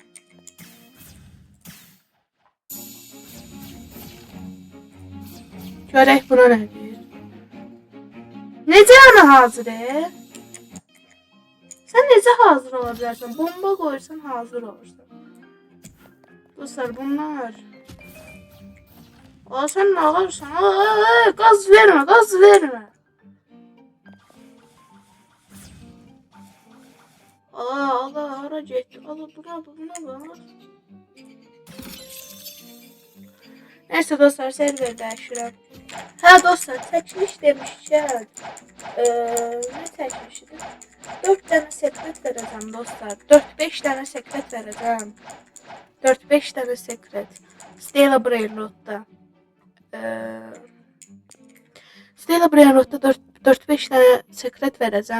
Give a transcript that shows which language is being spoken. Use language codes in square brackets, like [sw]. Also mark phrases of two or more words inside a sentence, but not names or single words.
[az] Görək buna nə deyir. Necə ana hazır Sən necə hazır ola bilərsən? Bomba qoyursan hazır olursan. [tr] Dostlar bunlar. Aa sen ne alırsan? Gaz verme, gaz verme. Allah ara getdi. Allah buna bak. Neyse dostlar [az] server dəyişirəm. Hə dostlar çəkiliş demişkən. Ne çəkilişidir? 4 dənə sekret verəcəm dostlar. 4-5 dənə sekret verəcəm. 4-5 dənə sekret. Stella Brainrot'da. Stella Brainrot'da 4-5 dənə sekret verəcəm.